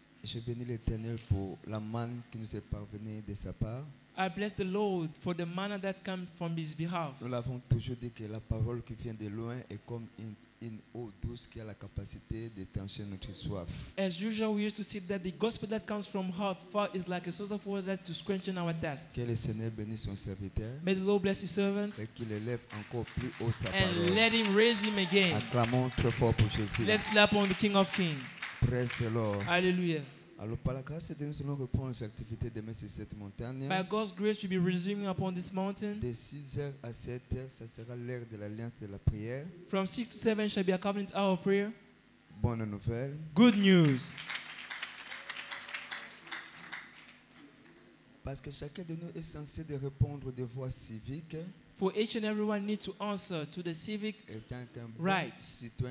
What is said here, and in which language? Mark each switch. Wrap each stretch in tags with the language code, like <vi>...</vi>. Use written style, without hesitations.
<fr>Je bénis l'Éternel pour la manne qui nous est parvenue de sa part.</fr> <en>I bless the Lord for the manna that comes from His behalf.</en> <fr>Nous l'avons toujours dit que la parole qui vient de loin est comme une eau douce qui a la capacité d'étancher notre soif.</fr> <en>As usual, we used to say that the gospel that comes from far is like a source of water to quench our thirst.</en> <fr>Que le Seigneur bénisse son serviteur.</fr> <en>May the Lord bless His servants.</en> <fr>Et qu'il élève encore plus haut sa</fr> <en>and</en> <fr>parole.</fr> <en>Let Him raise Him again.</en> <fr>Acclamons très fort pour Jésus.</fr> <en>Let's clap on the King of Kings. Praise the Lord. Hallelujah.</en> <fr>Alors par la grâce de Dieu, nous allons reprendre nos activités demain sur cette montagne.</fr> <en>By God's grace, we'll be resuming upon this mountain.</en> <fr>De 6h à 7h, ça sera l'heure de l'alliance de la prière.</fr> <en>From 6 to 7 shall be a covenant hour of prayer.</en> <fr>Bonne nouvelle.</fr> <en>Good news.</en> <fr>Parce que chacun de nous est censé de répondre aux devoirs civiques.</fr> <en>For each and everyone needs to answer to the civic rights.</en>